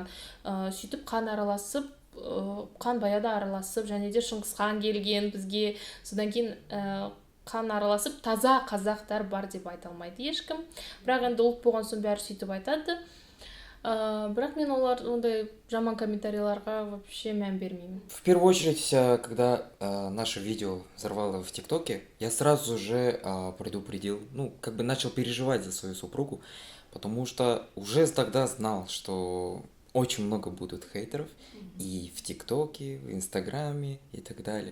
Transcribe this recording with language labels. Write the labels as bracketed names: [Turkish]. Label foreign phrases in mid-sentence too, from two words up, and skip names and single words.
[Kazakh] Сөйтіп қан араласып, қан баяда араласып, және де Шыңғысхан келген бізге, содан кейін қан араласып таза қазақтар бар деп айта алмайды ешкім. Бірақ енді ұлт болған соң бәрі сөйтіп айтады. Бірақ мен олар ондай жаман комментарийларға вообще мән бермеймін. [Russian] В первую очередь, когда наше видео взорвало в ТикТоке, я сразу же предупредил, как бы начал переживать за свою супругу, потому что уже тогда знал, что очень много будут хейтеров и в ТикТоке, в Инстаграме и так далее.